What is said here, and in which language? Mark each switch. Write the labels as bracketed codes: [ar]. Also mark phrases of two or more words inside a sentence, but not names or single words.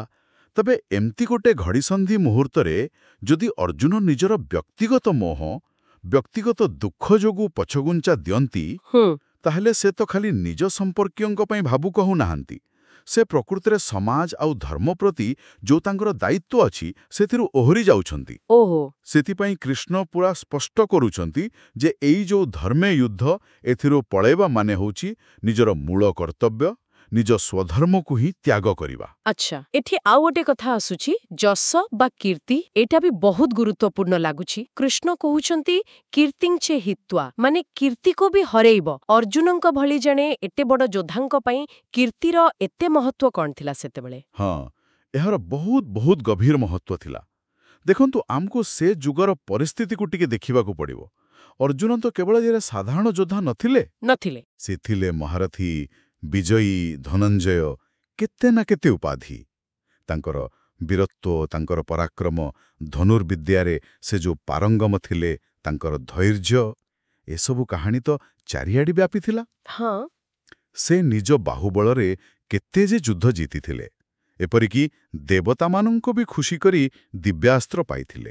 [or] ତେବେ ଏମିତି ଗୋଟେ ଘଡ଼ିସନ୍ଧି ମୁହୂର୍ତ୍ତ ରେ ଯଦି ଅର୍ଜୁନ ନିଜର ବ୍ୟକ୍ତିଗତ ମୋହ, ବ୍ୟକ୍ତିଗତ ଦୁଃଖ ଯୋଗୁ ପଛଘୁଞ୍ଚା ଦିଅନ୍ତି ତାହାଲେ ସେ ତ ଖାଲି ନିଜ ସମ୍ପର୍କୀୟଙ୍କ ପାଇଁ ଭାବୁ କହୁ ନାହାନ୍ତି, ସେ ପ୍ରକୃତି ରେ ସମାଜ ଆଉ ଧର୍ମ ପ୍ରତି ଯୋ ତାଙ୍କର ଦାୟିତ୍ୱ ଅଛି ସେଥିରୁ ଓହରି ଯାଉଛନ୍ତି। ସେଥି ପାଇଁ କୃଷ୍ଣ ପୂରା ସ୍ପଷ୍ଟ କରୁଛନ୍ତି ଯେ ଏଇ ଯୋ ଧର୍ମେ ଯୁଦ୍ଧ ଏଥିରୁ ପଳାଇବା ମାନେ ହେଉଛି ନିଜର ମୂଳ କର୍ତ୍ତବ୍ୟ, ନିଜ ସ୍ୱଧର୍ମ କୁ ହିଁ ତ୍ୟାଗ କରିବା। ଅଚ୍ଛା, ଏଠି ଆଉ ଗୋଟେ କଥା ଆସୁଛି, ଯଶ ବା କୀର୍ତ୍ତି। ଏଟା ଭି ବହୁତ ଗୁରୁତ୍ୱପୂର୍ଣ୍ଣ ଲାଗୁଛି। କୃଷ୍ଣ କହୁଛନ୍ତି [sa] कीर्तिं चे हित्वा, [or] ମାନେ କୀର୍ତ୍ତି କୁ ଭି ହରାଇବ। ଅର୍ଜୁନଙ୍କ ଭଳି ଜଣେ ଏତେ ବଡ଼ ଯୋଦ୍ଧାଙ୍କ ପାଇଁ କୀର୍ତ୍ତିର ଏତେ ମହତ୍ତ୍ୱ କଣ ଥିଲା ସେତେବେଳେ? ଏହାର ବହୁତ ବହୁତ ଗଭୀର ମହତ୍ତ୍ୱ ଥିଲା। ଦେଖନ୍ତୁ, ଆମକୁ ସେ ଯୁଗର ପରିସ୍ଥିତି କୁ ଟିକେ ଦେଖିବା କୁ ପଡ଼ିବ। ଅର୍ଜୁନ ତ କେବଳ ଯେ ସାଧାରଣ ଯୋଦ୍ଧା ନଥିଲେ, ସେ ଥିଲେ ମହାରଥୀ, ବିଜୟୀ, ଧନଞ୍ଜୟ, କେତେ ନା କେତେ ଉପାଧି। ତାଙ୍କର ବୀରତ୍ୱ, ତାଙ୍କର ପରାକ୍ରମ, ଧନୁର୍ବିଦ୍ୟାରେ ସେ ଯୋ ପାରଙ୍ଗମ ଥିଲେ, ତାଙ୍କର ଧୈର୍ଯ୍ୟ, ଏ ସବୁ କାହାଣୀ ତ ଚାରିଆଡ଼େ ବ୍ୟାପି ଥିଲା। ସେ ନିଜ ବାହୁବଳରେ କେତେ ଯେ ଯୁଦ୍ଧ ଜିତି ଥିଲେ, ଏପରିକି ଦେବତା ମାନଙ୍କୁ ଭି ଖୁସି କରି ଦିବ୍ୟାସ୍ତ୍ର ପାଇଥିଲେ।